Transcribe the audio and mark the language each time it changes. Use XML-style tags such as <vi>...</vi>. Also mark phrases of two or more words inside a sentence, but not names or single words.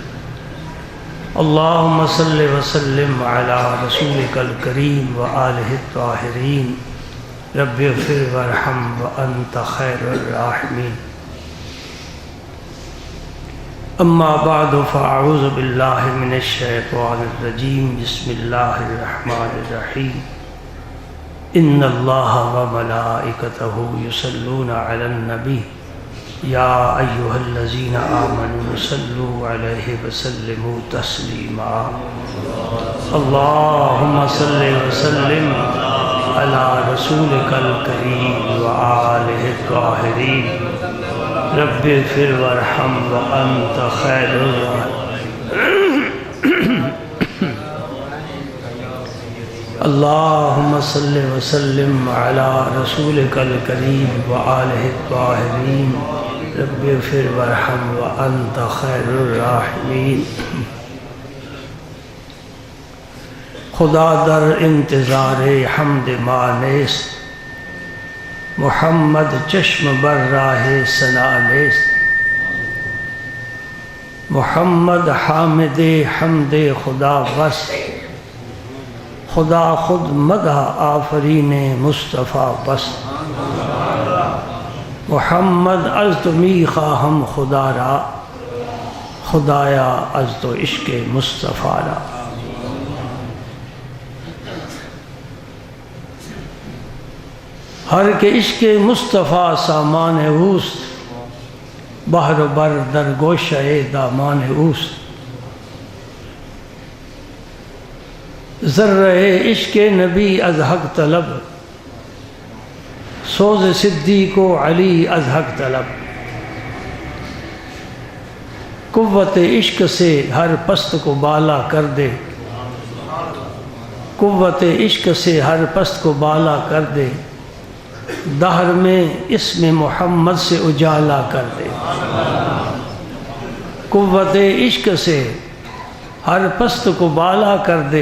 <ar>اللهم صل وسلم على رسولك الكريم وآله الطاهرين. رب اغفر وارحم وأنت خير الراحمين. اما بعد فاعوذ باللہ من الشیطان الرجیم. بسم اللہ الرحمن الرحیم. ان اللہ وملائکتہ یصلون علی النبی یا ایہا الذین آمنوا صلوا علیہ وسلموا تسلیما. اللہم صل وسلم علی رسولک الکریم وآلہ الطاہرین. رب اغفر وارحم وانت خیر الراحمین. اللہم صل وسلم علی رسولک الکریم وآلہ الطاہرین. رب اغفر وارحم وانت خیر الراحمین.</ar> <fa>خدا در انتظار حمد ما نیست، محمد چشم بر راہ ثنا نیست. محمد حامد حمد خدا بس، خدا خود مدح آفرین مصطفیٰ بس. محمد از تو می خواہم خدا را، خدایا از تو عشق مصطفیٰ را. ہر کے عشق مصطفیٰ سامان اوست، بحر و بر در گوشہ دامان اوست. ذرہ عشق نبی از حق طلب، سوز صدیق و علی از حق طلب.</fa> <ur>قوت عشق سے ہر پست کو بالا کر دے، قوت عشق سے ہر پست کو بالا کر دے. دہر میں اسم محمد سے اجالا کر دے. قوت عشق سے ہر پست کو بالا کر دے.</ur>